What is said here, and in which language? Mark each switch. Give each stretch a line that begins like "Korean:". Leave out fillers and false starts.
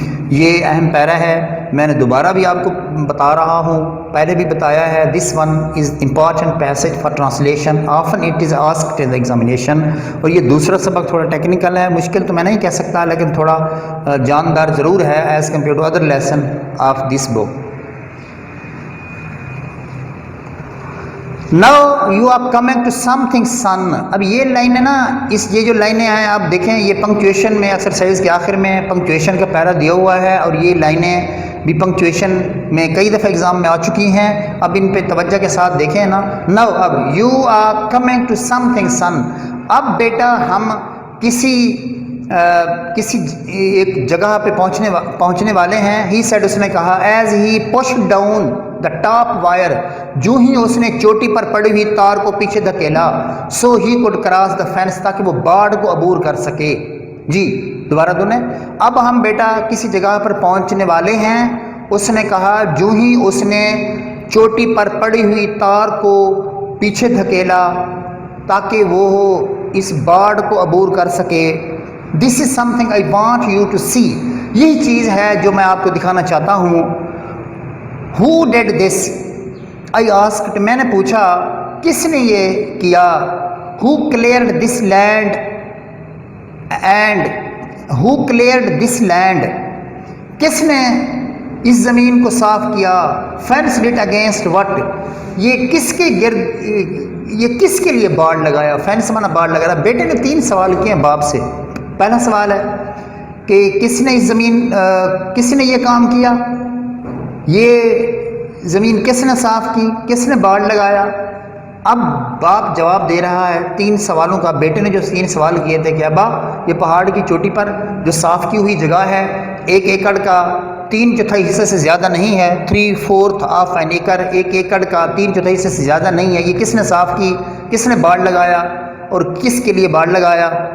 Urdu: یہ اہم پیرا ہے، میں نے دوبارہ بھی آپ کو بتا رہا ہوں، پہلے بھی بتایا ہے.
English: This one is important passage for translation, often it is asked in examination.
Urdu: اور یہ دوسرا سبق تھوڑا ٹیکنیکل ہے، مشکل تو میں نہیں کہہ سکتا، لیکن تھوڑا جاندار ضرور ہے
English: As compare to other lesson of this book. Now you are coming to something sun.
Urdu: اب یہ لائنیں نا، یہ جو لائنیں ہیں آپ دیکھیں، یہ پنکچویشن میں ایکسرسائز کے آخر میں پنکچویشن کا پیرا دیا ہوا ہے، اور یہ لائنیں بھی پنکچویشن میں کئی دفعہ ایگزام میں آ چکی ہیں. اب ان پہ توجہ کے ساتھ دیکھیں نا.
English: Now
Urdu: اب
English: you are coming to something sun.
Urdu: اب بیٹا ہم کسی ایک جگہ پہ پہنچنے والے ہیں.
English: He said،
Urdu: اس نے کہا.
English: As he pushed down the top wire،
Urdu: جو ہی اس نے چوٹی پر پڑی ہوئی تار کو پیچھے دھکیلا.
English: So he could cross the fence،
Urdu: تاکہ وہ باڑ کو عبور کر سکے. جی دوبارہ دونیں. اب ہم بیٹا کسی جگہ پر پہنچنے والے ہیں. اس نے کہا جو ہی اس نے چوٹی پر پڑی ہوئی تار کو پیچھے دھکیلا تاکہ وہ اس باڑ کو عبور کر سکے.
English: This is something I want you to see.
Urdu: یہی چیز ہے جو میں آپ کو دکھانا چاہتا ہوں.
English: Who did this؟ I asked،
Urdu: میں نے پوچھا کس نے یہ کیا.
English: Who cleared this land and who cleared this land؟
Urdu: کس نے اس زمین کو صاف کیا.
English: Fenced it against what؟
Urdu: یہ کس کے گرد، یہ کس کے لیے باڑ لگایا. فینس مانا باڑ لگایا. بیٹے نے 3 سوال کیے ہیں باپ سے. پہلا سوال ہے کہ کس نے اس زمین، کس نے یہ کام کیا، یہ زمین کس نے صاف کی، کس نے باڑ لگایا. اب باپ جواب دے رہا ہے 3 سوالوں کا. بیٹے نے جو 3 سوال کیے تھے کہ ابا یہ پہاڑ کی چوٹی پر جو صاف کی ہوئی جگہ ہے، ایک ایکڑ کا 3/4 حصہ سے زیادہ نہیں ہے، 3/4 آف این ایکڑ، ایک ایکڑ کا 3/4 حصہ سے زیادہ نہیں ہے، یہ کس نے صاف کی، کس نے باڑ لگایا اور کس کے لیے باڑ لگایا.